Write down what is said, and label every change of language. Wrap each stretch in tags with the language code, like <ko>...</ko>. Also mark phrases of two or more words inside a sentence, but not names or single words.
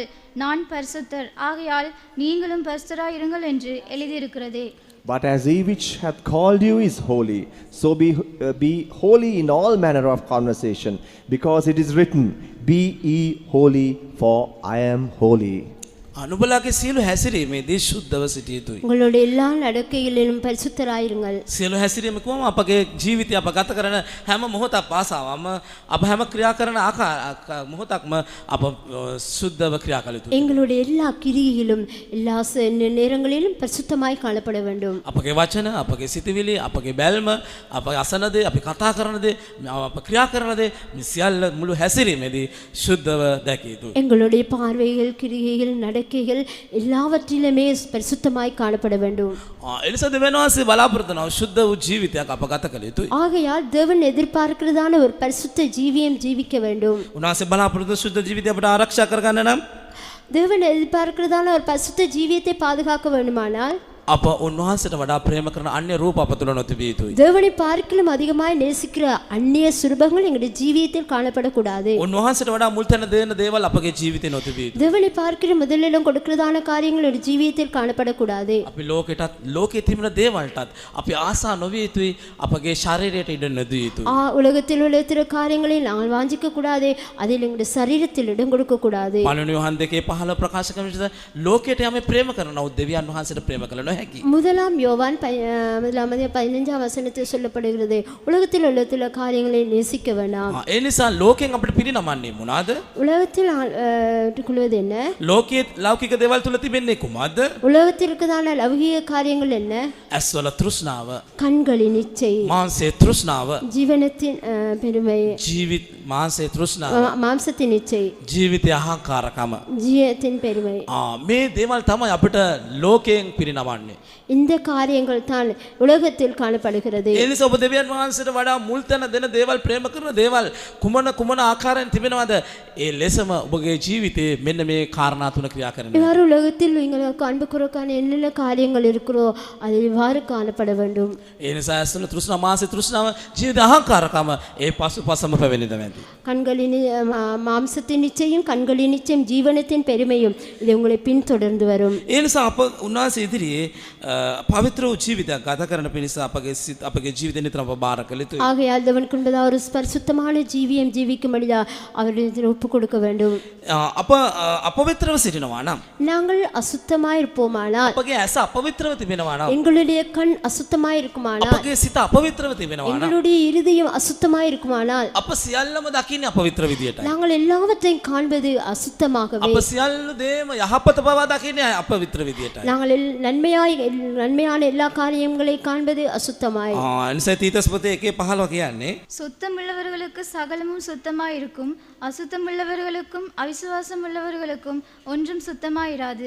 <ta>நான் பரிசுத்தர் ஆகையால் நீங்களும் பரிசுத்தராய் இருங்கள் என்று எழுதியிருக்கிறதே.</ta> <en>But as he which hath called you is holy, so be holy in all manner of conversation, because it is written, Be ye holy, for I am holy.</en> <si>නුඹලාගේ සියලු හැසිරීමේදී සුද්ධව සිටිය යුතුයි.</si> <ta>உங்களுடைய எல்லா நடக்கைகளிலும் பரிசுத்தராயிருங்கள்.</ta> <si>සියලු හැසිරීම කොහොම අපගේ ජීවිතය අප ගත කරන හැම මොහොතක් පාසාවම අප හැම ක්‍රියා කරන මොහොතක්ම අප සුද්ධව ක්‍රියා කළ යුතුයි.</si> <ta>எங்களுடைய எல்லா கிரியிலும் எல்லா நேரங்களிலும் பரிசுத்தமாய் காணப்பட வேண்டும்.</ta> <si>අපගේ වචන, අපගේ සිතවිලි, අපගේ බැල්ම, අප අසන දේ, අපි කතා කරන දේ, අප ක්‍රියා කරන දේ මේ සියල්ල මුළු හැසිරීමේදී සුද්ධව දැකිය යුතුයි.</si> <ta>எங்களுடைய பார்வைகள், கிரியைகள், நடக்கைகள் எல்லாவற்றிலுமே பரிசுத்தமாய் காணப்பட வேண்டும்.</ta> <si>එනිසා දෙවියන් වහන්සේ බලාපොරොත්තු වෙනවා සුද්ධ වූ ජීවිතයක් අප ගත කළ යුතුයි.</si> <ta>ஆகையால் தேவன் எதிர்பார்க்கிறதான ஒரு பரிசுத்த ஜீவியம் ஜீவிக்க வேண்டும்.</ta> <si>උන්වහන්සේ බලාපොරොත්තු සුද්ධ ජීවිතය අපට ආරක්ෂා කරගන්න නම්</si> <ta>தேவன் எதிர்பார்க்கிறதான ஒரு பரிசுத்த ஜீவியத்தை பாதுகாக்க வேண்டுமானால்</ta> <si>අප උන්වහන්සේට වඩා ප්‍රේම කරන අන්‍ය රූප අප තුළ නොතිබිය යුතුයි.</si> <ta>தேவனை பார்க்கிலும் அதிகமாய் நேசிக்கிற அந்நிய சுரூபங்கள் எங்களுடைய ஜீவியத்தில் காணப்படக்கூடாது.</ta> <si>උන්වහන්සේට වඩා මුල් තැන දෙන දේවල් අපගේ ජීවිතේ නොතිබිය යුතුයි.</si> <ta>தேவனை பார்க்கிற முதலிடம் கொடுக்கிறதான காரியங்கள் எங்களுடைய ஜீவியத்தில் காணப்படக்கூடாது.</ta> <si>අපි ලෝකෙටත් ලෝකේ තිබෙන දේවල්ටත් අපි ආසා නොවිය යුතුයි. අපගේ ශරීරයට ඉඩ නොදිය යුතුයි.</si> <ta>உலகத்தில் உள்ள திரு காரியங்களை நாங்கள் வாஞ்சிக்க கூடாது. அதில் எங்களுடைய சரீரத்தில் இடம் கொடுக்க கூடாது.</ta> <si>පළවෙනි යොහන් 2:15 ප්‍රකාශ කරන විදිහට ලෝකයට යමේ ප්‍රේම කරනවා දෙවියන් වහන්සේට ප්‍රේම කළ නොහැකි.</si> <ta>முதலாம் யோவான் 15ஆம் வசனத்தில் சொல்லப்படுகிறது உலகத்தில் உள்ள சில காரியங்களை நேசிக்க வேண்டாம்.</ta> <si>ඒ නිසා ලෝකෙන් අපිට පිරිනමන්නේ මොනවාද?</si> <ta>உலகத்தில் கொள்வது என்ன?</ta> <si>ලෝකයේ ලෞකික දේවල් තුල තිබෙන්නේ කුමක්ද?</si> <ta>உலகத்தில் இருக்கிறதான லௌகிக காரியங்கள் என்ன?</ta> <si>ඇස්වල තෘෂ්ණාව,</si> <ta>கண்களின் இச்சை,</ta> <si>මාංශයේ තෘෂ්ණාව,</si> <ta>ஜீவனத்தின் பெருமை,</ta> <si>ජීවිත මාංශයේ තෘෂ්ණාව,</si> <ta>மாம்சத்தின் இச்சை,</ta> <si>ජීවිතය අහංකාරකම.</si> <ta>ஜீவத்தின் பெருமை.</ta> <si>මේ දේවල් තමයි අපිට ලෝකයෙන් පිරිනමන්නේ.</si> <ta>இந்த காரியங்கள் தான் உலகத்தில் காணப்படுகிறது.</ta> <si>ඒ නිසා ඔබ දෙවියන් වහන්සේට වඩා මුල් තැන දෙන දේවල් ප්‍රේම කරන දේවල් කුමන ආකාරයෙන් තිබෙනවද? ඒ ලෙසම ඔබගේ ජීවිතේ මෙන්න මේ කාරණා තුන ක්‍රියා කරන්න.</si> <ta>இவ்வாறு உலகத்தில் உங்களுக்கு அன்பு கூறக்கான என்னென்ன காரியங்கள் இருக்கிறோ அது இவ்வாறு காணப்பட வேண்டும்.</ta> <si>ඒ නිසා ඇස්වල තෘෂ්ණාව, මාංශයේ තෘෂ්ණාව, ජීවිත අහංකාරකම ඒ පසුපසම පැවෙන්නේ නැති.</si> <ta>கண்களின் மாம்சத்தின் நிச்சயம், கண்களின் நிச்சயம், ஜீவனத்தின் பெருமையும் இது உங்களை பின்தொடர்ந்து வரும்.</ta> <si>ඒ නිසා අප උන්වහන්සේ ඉදිරියේ පවිත්‍ර වූ ජීවිතයක් ගත කරන පිණිස අපගේ ජීවිතය නිතරම බාර කළ යුතුයි.</si> <ta>ஆகையால் தேவனுக்கு முன்பதாக ஒரு பரிசுத்தமான ஜீவியம் ஜீவிக்கும்படியா அவருடைய ஒப்பு கொடுக்க வேண்டும்.</ta> <si>අප අපවිත්‍රව සිටිනවා නම්,</si> <ta>நாங்கள் அசுத்தமாய் இருப்போமானால்,</ta> <si>අපගේ ඇස අපවිත්‍රව තිබෙනවා නම්,</si> <ta>எங்களுடைய கண் அசுத்தமாய் இருக்குமானால்,</ta> <si>අපගේ සිත අපවිත්‍රව තිබෙනවා නම්,</si> <ta>எங்களுடைய இருதயம் அசுத்தமாய் இருக்குமானால்,</ta> <si>අප සියල්ලම දකින්නේ අපවිත්‍ර විදියටයි.</si> <ta>நாங்கள் எல்லாவற்றையும் காண்பது அசுத்தமாகவே.</ta> <si>අප සියල්ල දේම යහපත බව දකින්නේ අපවිත්‍ර විදියටයි.</si> <ta>நாங்கள் நன்மையான எல்லா காரியங்களை காண்பது அசுத்தமாய்.</ta> <si>අනිසා තීතස් පොතේ 1:15 කියන්නේ</si> <ta>சுத்தமுள்ளவர்களுக்கு சகலமும் சுத்தமாய் இருக்கும், அசுத்தமுள்ளவர்களுக்கும் அவிசுவாசம் உள்ளவர்களுக்கும் ஒன்றும் சுத்தமாயிராது.</ta>